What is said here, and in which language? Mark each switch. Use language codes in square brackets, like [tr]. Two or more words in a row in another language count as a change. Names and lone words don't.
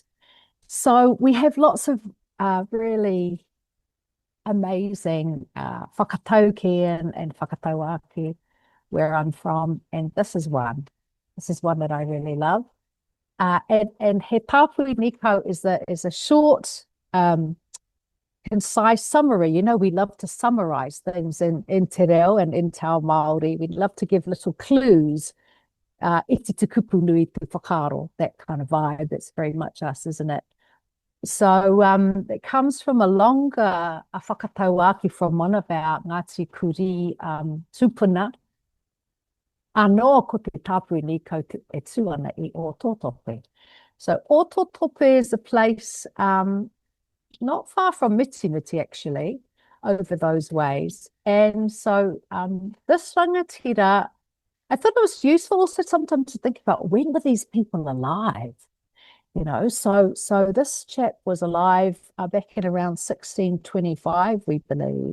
[en] So we have lots of really amazing whakataukī and whakataukī where I'm from, and this is one. This is one that I really love. And [mi] he tāpui Nico [en] is a short, concise summary. We love to summarize things in [mi] te reo [en] and in [mi] te ao Māori. [en] We love to give little clues. [mi] Iti te kupu nui te whakaro, [en] that kind of vibe. It's very much us, isn't it? So it comes from a longer whakataukī from one of our Ngāti Kuri tūpuna. [mi] Anō ko te tāpui ni ko te e tuana I o Tōtope. [en] So o Tōtope is a place not far from Mitimiti, actually, over those ways. And so this rangatira, I thought it was useful also sometimes to think about when were these people alive? You know, so this chap was alive back in around 1625, we believe.